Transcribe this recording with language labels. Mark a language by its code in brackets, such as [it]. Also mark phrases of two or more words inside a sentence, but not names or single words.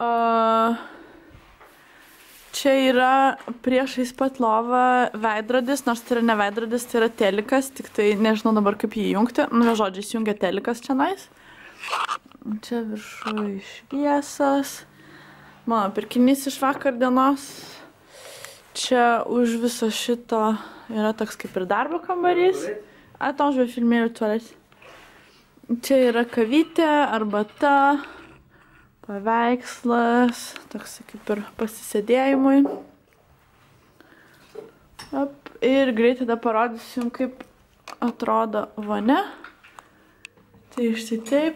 [lt] Čia yra priešais pat lovą veidrodis, nors tai yra ne veidrodis, tai yra telikas, tik tai nežinau dabar kaip jį įjungti. Nu, žodžiu, įsijungia telikas čia nais. Čia viršui šviesas. Mano pirkinys iš vakar dienos. Čia už viso šito yra toks kaip ir darbo kambarys. [fr] Attends, je vais filmer le toilette. [lt] Čia yra kavytė, arbata, paveikslas, toks kaip ir pasisėdėjimui. Ir greitai tada parodysiu, kaip atrodo vonia. Tai štai taip.